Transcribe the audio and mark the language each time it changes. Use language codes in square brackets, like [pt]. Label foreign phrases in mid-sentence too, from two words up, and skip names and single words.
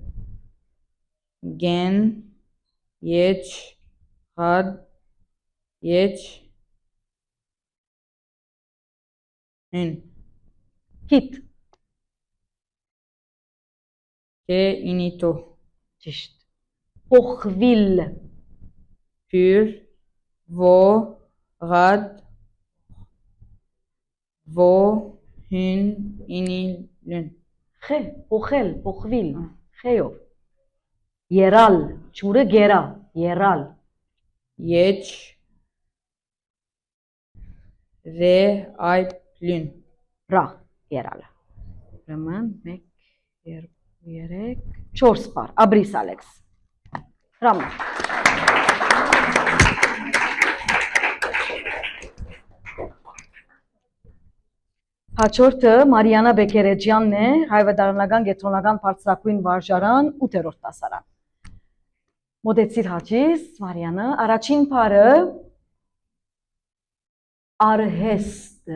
[hy] Գեն, եչ, հադ, եչ, հուն։ քիթ, Կե, ինի, տո։ ճիշտ։ Փոխվիլ, պյուր, վո, գատ, վո, հյուն, ինի, լյուն. խե, փոխել, փոխվիլ, խեյով։ Երալ, ճուրը գերա, երալ։ եչ, րե, այբ, լյուն. Ռա, երալը։ Ուրեմն 1, 2, 3, 4 բառ, Աբրիս Ալեքս։ Հրամը։ Հաջորդը Մարիանա Բեկերեջյանն է, հայվետարանական կենտրոնական բարձրակույն վարժարան 8-րդ դասարան։ Մոտեցիր հաջիս, Մարիանա, առաջին բառը արհեստ։